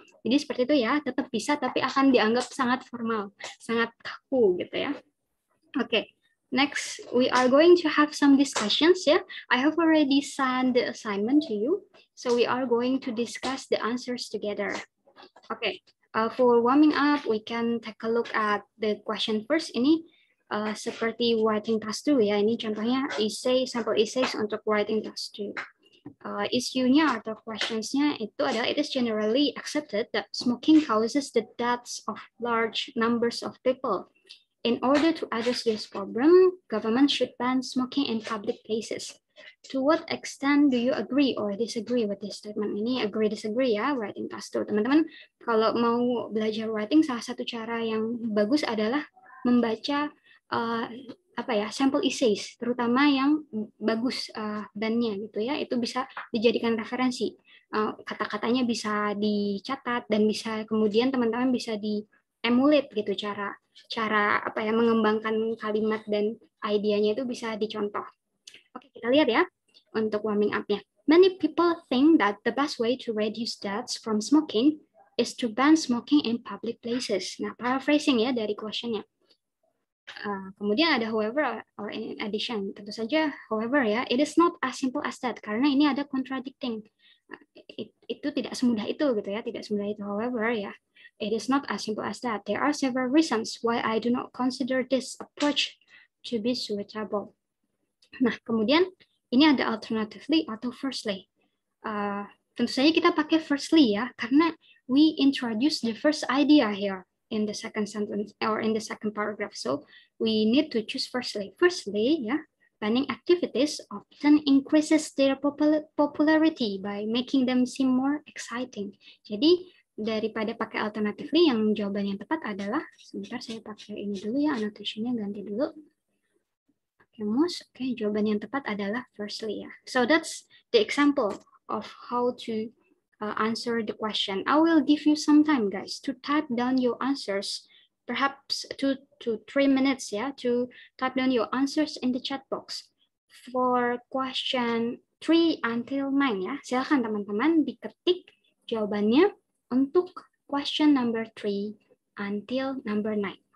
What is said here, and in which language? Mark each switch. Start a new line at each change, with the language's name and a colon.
Indonesian: Jadi seperti itu ya, tetap bisa tapi akan dianggap sangat formal, sangat kaku gitu ya.
English: Oke, next we are going to have some discussions ya. I have already sent the assignment to you, so we are going to discuss the answers together. Okay, for warming up, we can take a look at the question first.
Indonesian: Ini seperti writing task 2 ya, ini contohnya essay, sampel essays untuk writing task 2. Isunya atau questionsnya itu adalah,
English: it is generally accepted that smoking causes the deaths of large numbers of people. In order to address this problem, government should ban smoking in public places. To what extent do you agree or disagree with this statement?
Indonesian: Ini agree disagree ya, writing task 2. Teman-teman, kalau mau belajar writing, salah satu cara yang bagus adalah membaca sampel essays, terutama yang bagus bandnya gitu ya, itu bisa dijadikan referensi. Kata-katanya bisa dicatat dan bisa kemudian teman-teman bisa di-emulate gitu, cara mengembangkan kalimat dan idenya itu bisa dicontoh. Oke, kita lihat ya untuk warming up-nya.
English: Many people think that the best way to reduce deaths from smoking is to ban smoking in public places.
Indonesian: Nah, paraphrasing ya dari question-nya. Kemudian ada however or in addition. Tentu saja however ya,
English: it is not as simple as that,
Indonesian: karena ini ada contradicting. Itu tidak semudah itu gitu ya, tidak semudah itu however ya.
English: it is not as simple as that. There are several reasons why I do not consider this approach to be suitable.
Indonesian: Nah, kemudian ini ada alternatively atau firstly. Tentu saja kita pakai firstly ya, karena
English: we introduce the first idea here in the second sentence or in the second paragraph. So we need to choose firstly. Firstly, ya, planning activities often increases their popularity by making them seem more exciting.
Indonesian: Jadi daripada pakai alternatively, yang jawaban yang tepat adalah, sebentar saya pakai ini dulu ya, annotation-nya ganti dulu. Oke, jawaban yang tepat adalah firstly ya.
English: So that's the example of how to answer the question. I will give you some time, guys, to type down your answers, perhaps 2 to 3 minutes ya, to type down your answers in the chat box. For question 3 until 9 ya,
Indonesian: silakan teman-teman diketik jawabannya untuk
English: question number 3 until number 9.